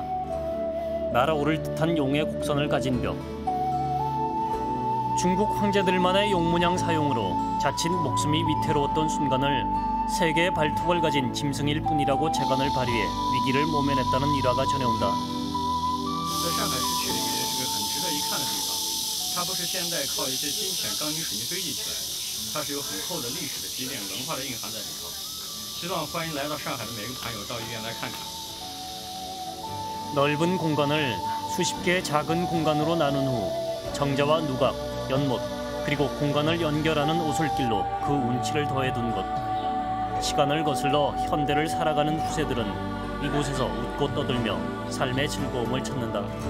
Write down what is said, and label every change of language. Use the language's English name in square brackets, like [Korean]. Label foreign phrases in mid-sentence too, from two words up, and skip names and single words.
[Korean] 날아오를 듯한 용의 곡선을 가진 벽. 중국 황제들만의 용문양 사용으로 자칫 목숨이 위태로웠던 순간을 세계의 발톱을 가진 짐승일 뿐이라고 재간을 발휘해 위기를 모면했다는 일화가 전해온다. [Chinese] 它不是现代靠一些金钱、钢筋、水泥堆积起来的，它是有很厚的历史的积淀、文化的蕴含在里头。希望欢迎来到上海的每个盘友到医院来看看。 [Korean] 넓은 공간을 수십 개의 작은 공간으로 나눈 후 정자와 누각, 연못, 그리고 공간을 연결하는 오솔길로 그 운치를 더해둔 것. 시간을 거슬러 현대를 살아가는 후세들은 이곳에서 웃고 떠들며 삶의 즐거움을 찾는다.